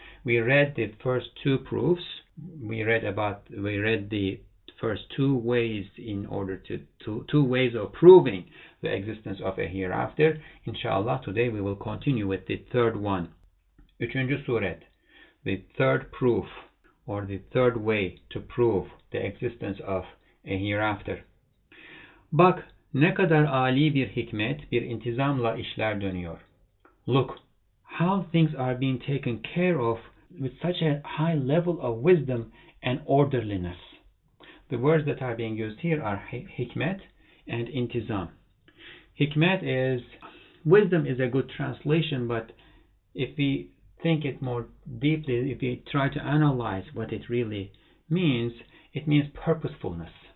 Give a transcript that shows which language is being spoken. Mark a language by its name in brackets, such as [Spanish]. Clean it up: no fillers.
[English] We read the first two proofs. We read the first two ways in order to two ways of proving the existence of a hereafter. Inshallah, today we will continue with the third one. [Turkish] Üçüncü suret, [English] the third proof or the third way to prove the existence of a hereafter. [Turkish] Bak ne kadar âli bir hikmet, bir intizamla işler dönüyor. [English] Look how things are being taken care of with such a high level of wisdom and orderliness. The words that are being used here are hikmet and intizam. Hikmet is, wisdom is a good translation, but if we think it more deeply, if we try to analyze what it really means, it means purposefulness.